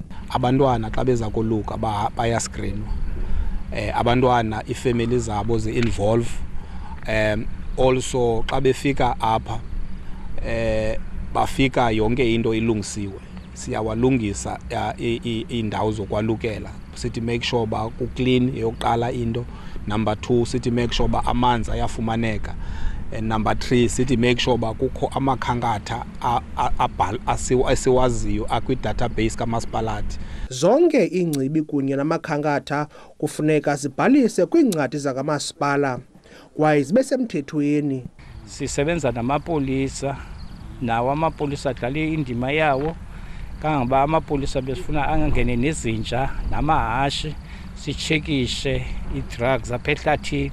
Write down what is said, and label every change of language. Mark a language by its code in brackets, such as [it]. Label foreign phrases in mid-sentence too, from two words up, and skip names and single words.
[xh] Abantwana xa beza koluka bayaskrinwa. Abantwana ifamily zabo ze-involve. Also xa befika apha bafika yonke into ilungisiwe. Siyawalungisa indawo zokwalukela. Sithi [en] make sure [xh] ba ku clean yokuqala into. Number 2 sithi [en] make sure [xh] ba amanzi ayafumaneka. [en] and number 3 [xh] sithi [en] make sure [xh] ba kukho amakhankatha asiwaziyo akwi-database kamasipalathi. Zonke ingcibi kunye namakhankatha kufuneka zibhalise kwiincwadi zakamasipala kwaye zibe semthethweni. Sisebenza namapolisa, nawo amapolisa adlala indima yawo kangangoba amapolisa besifuna angangene nezinja namahashi sichekishe i-drugs apha ehlathini.